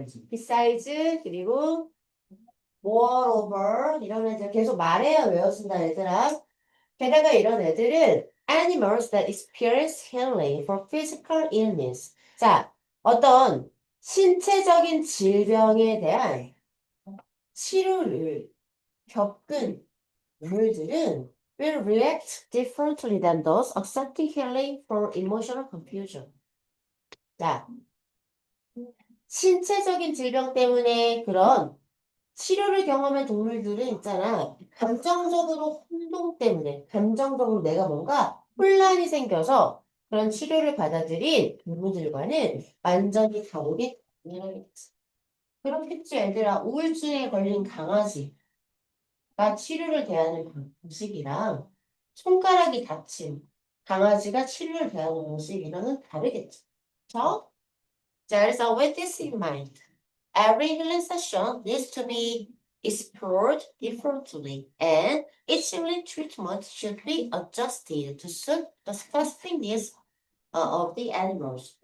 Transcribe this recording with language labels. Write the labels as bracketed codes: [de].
[en] besides, 그리고 moreover. [ko] 이런 애들 계속 말해야 외워진다, 얘들아. 게다가 이런 애들은 [en] animals that experience healing for physical illness. [ko] 자, 어떤 신체적인 질병에 대한 치료를 겪은 동물들은 [en] will react differently than those accepting healing for emotional confusion. [ko] 자, 신체적인 질병 때문에 그런 치료를 경험한 동물들은 있잖아. 감정적으로 혼동 때문에, 감정적으로 내가 뭔가 혼란이 생겨서 그런 치료를 받아들인 동물들과는 완전히 다르게 반응하겠지. 그렇겠지, 얘들아. 우울증에 걸린 강아지가 치료를 대하는 방식이랑 손가락이 다친 강아지가 치료를 대하는 방식이랑은 다르겠지. 그쵸? 자, 그래서 [en] with this in mind, every healing session needs to be explored differently, and each healing treatment should be adjusted to suit the specific needs of the animals.